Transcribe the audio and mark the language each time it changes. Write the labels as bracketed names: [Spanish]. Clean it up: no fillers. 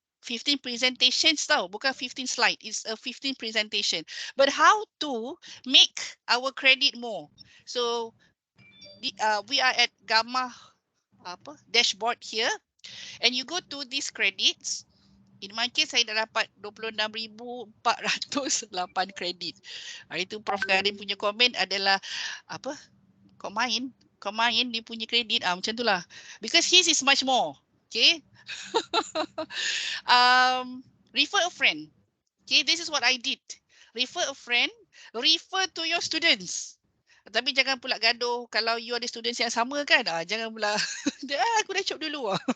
[English] 15 presentations tau, [Malay] bukan 15 slide, [English] it's a 15 presentation. But how to make our credit more? So, we are at Gamma dashboard here, and you go to these credits. In my case, [Malay] saya dah dapat 26,408 kredit. Itu Prof Karim punya komen adalah kau main dia punya kredit. Macam tu lah. [English] Because his is much more. Okay. Refer a friend. Okay, this is what I did. Refer a friend. Refer to your students. [Malay] Tapi jangan pula gaduh kalau you ada students yang sama kan. Jangan pula aku dah cop dulu.